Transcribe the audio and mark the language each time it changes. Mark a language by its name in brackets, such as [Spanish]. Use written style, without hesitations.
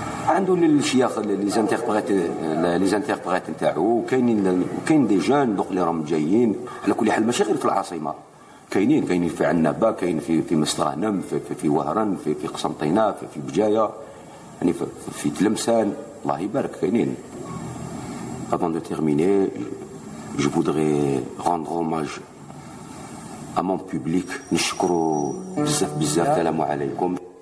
[Arabic] عنده الشياخ لي زانتربريت نتاعو وكاين [French] دي جون دوك [Arabic] اللي راهم جايين على كل حال ماشي غير في العاصمه كاينين في عنابه كاين في مستغانم في وهران في قسنطينه في بجايه يعني في تلمسان الله يبارك كاينين. [French] Avant de terminer, je voudrais rendre hommage à mon public. [Arabic] نشكروا بزاف السلام عليكم.